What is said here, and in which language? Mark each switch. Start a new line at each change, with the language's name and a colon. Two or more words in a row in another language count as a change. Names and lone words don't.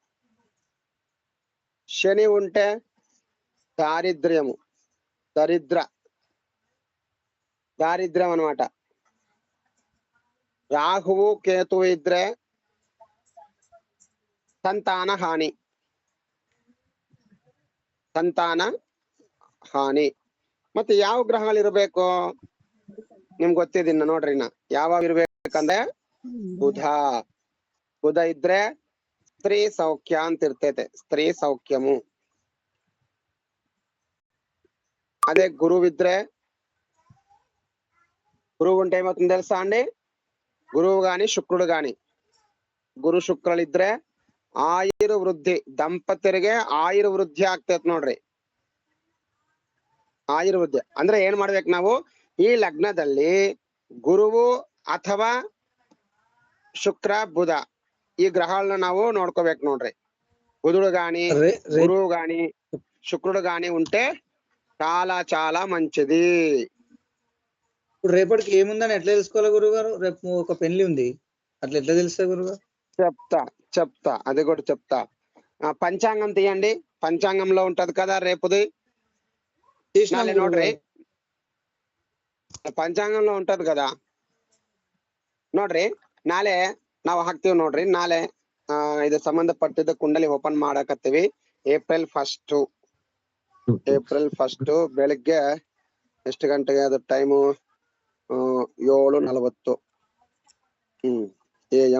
Telugu: శని ఉంటే దారిద్ర్యము, దారిద్ర్యం అన్నమాట. రాహువు కేతువు ఇದ್ರೆ సంతాన హాని,
Kannada: ಮತ್ತೆ ಯಾವ ಗ್ರಹಗಳು ಇರಬೇಕು ನಿಮ್ಗೆ ಗೊತ್ತಿದಿನ್ನ ನೋಡ್ರಿ. ಯಾವ ಇರ್ಬೇಕಂದ್ರೆ ಬುಧ ಇದ್ರೆ ಸ್ತ್ರೀ ಸೌಖ್ಯ ಅಂತ ಇರ್ತೈತೆ,
Telugu: ಸ್ತ್ರೀ సౌఖ్యము. అదే గురువిద్రే, గురువు ఉంటే ఏమవుతుంది తెలుసా అండి? గురువు గాని శుక్రుడు గాని, గురు శుక్రులు
Kannada: ఇದ್ರೆ ಆಯುರ್ ವೃದ್ಧಿ, ದಂಪತಿಯರಿಗೆ ಆಯುರ್ ವೃದ್ಧಿ ಆಗ್ತೈತ್ ನೋಡ್ರಿ. ಆಯುರ್ವೃದ್ಧಿ ಅಂದ್ರೆ ಏನ್ ಮಾಡ್ಬೇಕು ನಾವು, ಈ ಲಗ್ನದಲ್ಲಿ ಗುರುವು ಅಥವಾ ಶುಕ್ರ ಬುಧ ಈ ಗ್ರಹಗಳನ್ನ ನಾವು ನೋಡ್ಕೋಬೇಕು ನೋಡ್ರಿ.
Telugu: బుధుడు గాని గురువు గాని శుక్రుడు గాని ఉంటే చాలా చాలా మంచిది. ఇప్పుడు రేపటికి ఏముందని ఎట్లా తెలుసుకోవాలి గురుగారు? రేపు ఒక పెళ్లి ఉంది, అట్లా ఎట్లా తెలుస్తా గురుగారు? చెప్తా అది కూడా చెప్తా. పంచాంగం తీయండి, పంచాంగంలో ఉంటది కదా రేపుది.
Kannada: నాಳೆ ನೋಡ್ರಿ,
Telugu: పంచాంగంలో ఉంటది కదా ನೋಡ್ರಿ.
Kannada: ನಾಳೆ ನಾವು ಹಾಕ್ತಿವಿ ನೋಡ್ರಿ. ನಾಳೆ ಇದು ಸಂಬಂಧಪಟ್ಟಿದ್ದ ಕುಂಡಲಿ ಓಪನ್ ಮಾಡಕತ್ತೀವಿ. ಏಪ್ರಿಲ್ 1 ಬೆಳಿಗ್ಗೆ ಎಷ್ಟು ಗಂಟೆಗೆ ಅದು ಟೈಮು? 7:40 AM.